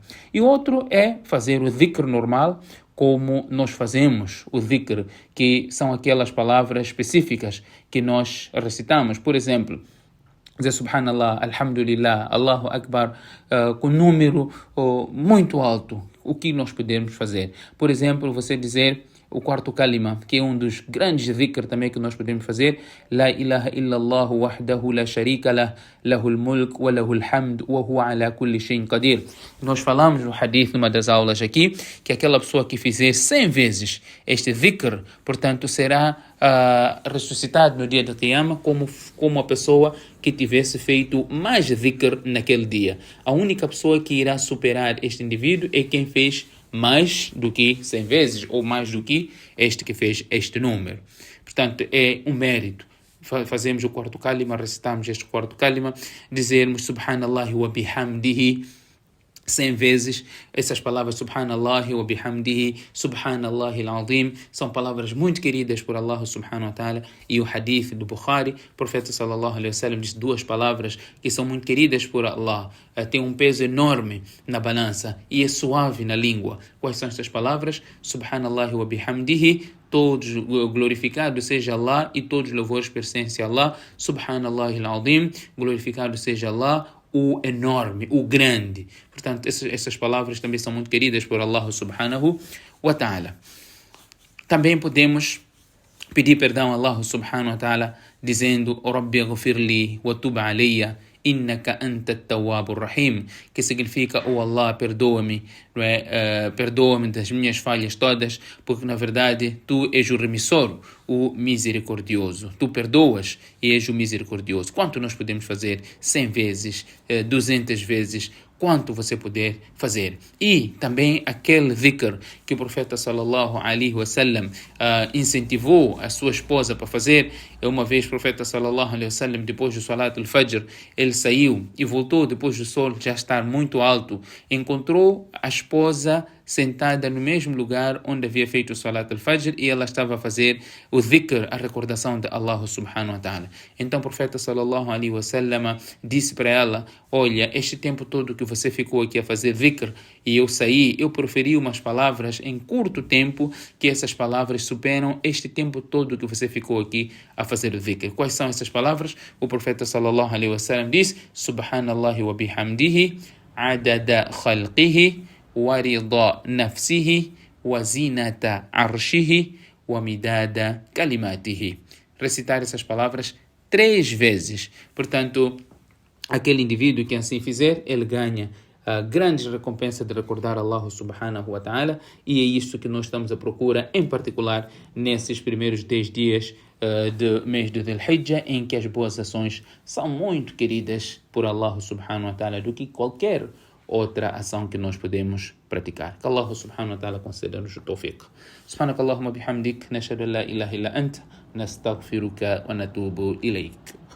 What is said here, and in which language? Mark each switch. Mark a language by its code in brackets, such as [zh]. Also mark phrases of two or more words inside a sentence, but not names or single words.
[pt] E outro é fazer o dhikr normal, como nós fazemos o dhikr, que são aquelas palavras específicas que nós recitamos. Por exemplo, dizer [ar] سبحان الله، الحمد لله، الله أكبر, [pt] com número muito alto. O que nós podemos fazer? Por exemplo, você dizer o quarto kalima, que é um dos grandes dhikr também que nós podemos fazer: [ar] لا إله إلا الله وحده لا شريك له، له الملك وله الحمد وهو على كل شيء قدير. [pt] Nós falamos no hadith, numa das aulas aqui, que aquela pessoa que fizer 100 vezes este dhikr, portanto, será ressuscitado no dia da Qiyamah como a pessoa que tivesse feito mais dhikr naquele dia. A única pessoa que irá superar este indivíduo é quem fez mais do que 100 vezes, ou mais do que este que fez este número. Portanto, é um mérito. Fazemos o quarto kalima, recitamos este quarto kalima, dizermos [ar] سبحان الله وبحمده [pt] 100 vezes. Essas palavras [ar] سبحان الله وبحمده، سبحان الله العظيم, [pt] são palavras muito queridas por [ar] الله سبحانه وتعالى. [pt] E o hadith do Bukhari, o profeta [ar] صلى الله عليه وسلم [pt] diz duas palavras que são muito queridas por Allah, tem um peso enorme na balança e é suave na língua. Quais são estas palavras? [ar] سبحان الله وبحمده, [pt] todos glorificado seja Allah e todos os louvores pertencem a Allah. [ar] سبحان الله العظيم, [pt] glorificado seja Allah, o enorme, o grande. Portanto, essas palavras também são muito queridas por [ar] الله سبحانه وتعالى. [pt] Também podemos pedir perdão a [ar] الله سبحانه وتعالى [pt] dizendo [ar] رب اغفر لي وتب علي إنك أنت التواب الرحيم, [pt] que significa Allah, perdoa-me, não é? Perdoa-me das minhas falhas todas, porque na verdade tu és o remissor, o misericordioso. Tu perdoas e és o misericordioso. Quanto nós podemos fazer? 100 vezes, 200 vezes, quanto você puder fazer. E também aquele dhikr que o profeta [ar] صلى الله عليه وسلم [pt] incentivou a sua esposa para fazer. Uma vez o profeta [ar] صلى الله عليه وسلم, [pt] depois do [ar] صلاة الفجر, [pt] ele saiu e voltou depois do sol já estar muito alto. Encontrou a esposa sentada no mesmo lugar onde havia feito o [ar] صلاة الفجر [pt] e ela estava a fazer o dhikr, a recordação de [ar] الله سبحانه وتعالى. [pt] Então o profeta [ar] صلى الله عليه وسلم [pt] disse para ela: olha, este tempo todo que você ficou aqui a fazer dhikr e eu saí, eu proferi umas palavras em curto tempo que essas palavras superam este tempo todo que você ficou aqui a fazer o dhikr. Quais são essas palavras? O profeta [ar] صلى الله عليه وسلم diz: سبحان الله وبحمده عدد خلقه ورضا نفسه وزنة عرشه ومداد كلماته. [pt] Recitar essas palavras 3 vezes. Portanto, aquele indivíduo que assim fizer, ele ganha a grande recompensa de recordar [ar] الله سبحانه وتعالى, [pt] e é isso que nós estamos à procura, em particular nesses primeiros 10 dias do mês de Dhul-Hijjah, em que as boas ações são muito queridas por [ar] الله سبحانه وتعالى [pt] do que qualquer outra ação que nós podemos praticar. Que [ar] الله سبحانه وتعالى [pt] conceda-nos o tawfiq. [ar] سبحانك اللهم وبحمدك، نشهد أن لا إله إلا أنت، نستغفرك ونتوب إليك.